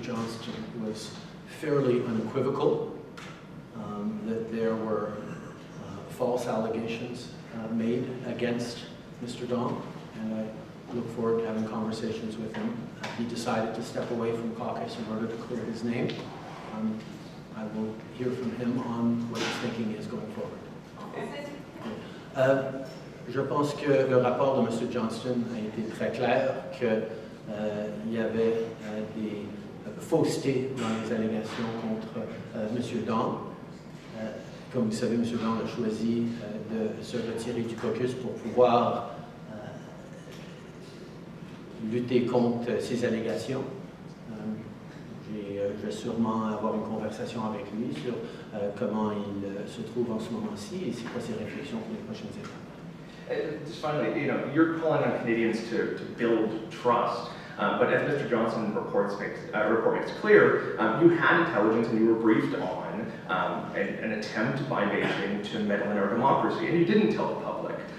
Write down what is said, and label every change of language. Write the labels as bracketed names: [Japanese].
[English] Johnston was fairly unequivocal, that there were false allegations made against Mr. Dong, and I look forward to having conversations with him. He decided to step away from caucus in order to clear his name. I will hear from him on what his thinking is going forward. [French] Je pense que le rapport de M. Johnston a été très clair, qu'il y avait des faussetés dans les allégations contre M. Dong. Comme vous savez, M. Dong a choisi de se retirer du caucus pour pouvoir lutter contre ces allégations. Je vais sûrement avoir une conversation avec lui sur comment il se trouve en ce moment-ci et c'est quoi ses réflexions pour les prochaines étapes. [English] Just finally, you're calling on Canadians to build trust, but as Mr. Johnston report makes clear, you had intelligence and you were briefed on an attempt by Beijing to meddle in our democracy, and you didn't tell the public.